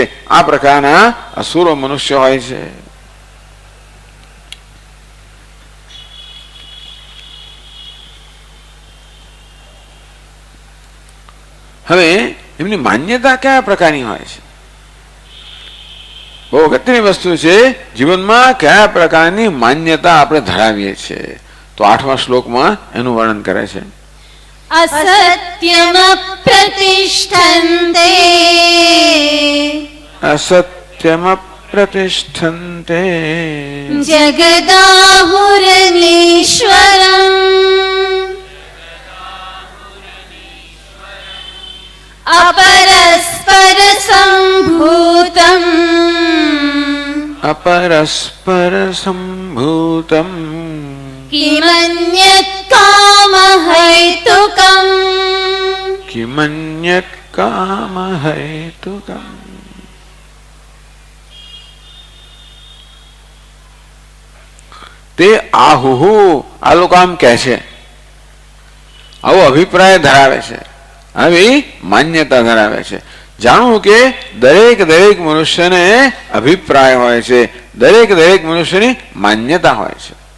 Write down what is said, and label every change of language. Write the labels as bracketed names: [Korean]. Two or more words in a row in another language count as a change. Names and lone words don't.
[Gujarati] આ પ્રકારના અસુરો મનુષ્ય હોય છે. હવે એમની માન્યતા કયા પ્રકારની હોય છે? બહુ અગત્યની વસ્તુ છે. જીવનમાં કયા પ્રકારની માન્યતા આપણે ધરાવીએ છીએ, તો 8મા શ્લોકમાં એનું વર્ણન કરે છે. [Sanskrit] असत्यम प्रतिष्ठन्ते અસત્યમ પ્રતિષ્ઠન્તે जगदाहुरनीश्वरम् अपरस्पर सम्भूतम् अपरस्पर सम्भूतम् किमन्यत् कामहैतुकम् किमन्यत् कामहैतुकम्. [Gujarati] તે આહુહુ, આ લોકો આમ કહે છે, આવો અભિપ્રાય ધરાવે છે, આવી માન્યતા ધરાવે છે. જાણવું કે દરેક મનુષ્યને અભિપ્રાય હોય છે, દરેક મનુષ્યની માન્યતા હોય છે.